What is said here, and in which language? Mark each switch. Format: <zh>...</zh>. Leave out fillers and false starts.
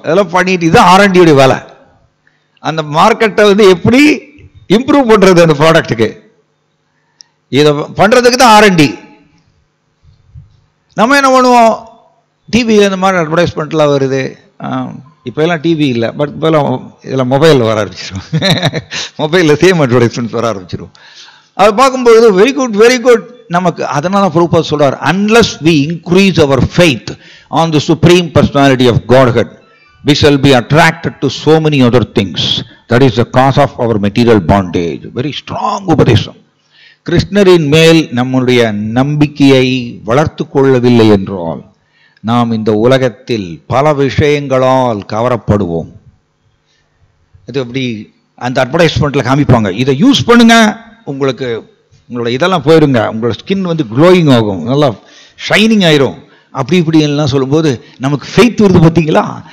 <ta>அதெல்லாம் பண்ணிட்டு இது R&D வேலை. அந்த மார்க்கெட்டை வந்து எப்படி இம்ப்ரூவ் பண்றது அந்த ப்ராடக்ட்டுக்கு, இதை பண்றதுக்கு தான் R&D. நம்ம என்ன பண்ணுவோம், டிவி அந்த மாதிரி அட்வர்டைஸ்மெண்ட்லாம் வருது. இப்போ எல்லாம் டிவி இல்லை, பட் இப்போலாம் இதெல்லாம் மொபைலில் வர ஆரம்பிச்சிடும். மொபைலில் சேம் அட்வர்டைஸ்மெண்ட்ஸ் வர ஆரம்பிச்சிடும். அது பார்க்கும்போது</ta> <en>Very good very good.</en> <ta>நமக்கு அதனால பிரபுபாத் சொல்றார்,</ta> <en>unless we increase our faith on the supreme personality of Godhead, we shall be attracted to so many other things. That is the cause of our material bondage. Very strong உபதேசம்.</en> <ta>கிருஷ்ணரின் மேல் நம்முடைய நம்பிக்கையை வளர்த்து கொள்ளவில்லை என்றால் நாம் இந்த உலகத்தில் பல விஷயங்களால் கவரப்படுவோம். இது அப்படி அந்த அட்வர்டைஸ்மெண்ட்ல காமிப்பாங்க, இதை யூஸ் பண்ணுங்க, உங்களுக்கு உங்களோட இதெல்லாம் போயிருங்க, உங்களோட ஸ்கின் வந்து க்ளோயிங் ஆகும், நல்லா ஷைனிங் ஆயிரும், அப்படி இப்படி எல்லாம் சொல்லும்போது நமக்கு ஃபெய்த் வருது பார்த்தீங்களா?</ta>